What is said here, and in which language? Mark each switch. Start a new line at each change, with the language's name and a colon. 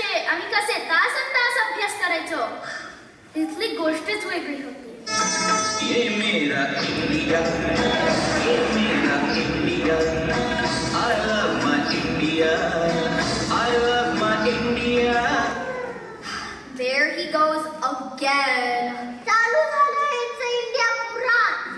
Marathi: आम्ही कसे तास अभ्यास करायचो. तिथली गोष्टच वेगळी होती.
Hindi: ये मेरा इंडिया, ये मेरा India,
English: I love my India, I love my India. There he goes again.
Marathi: चालू झालं यांचं इंडिया पुराण.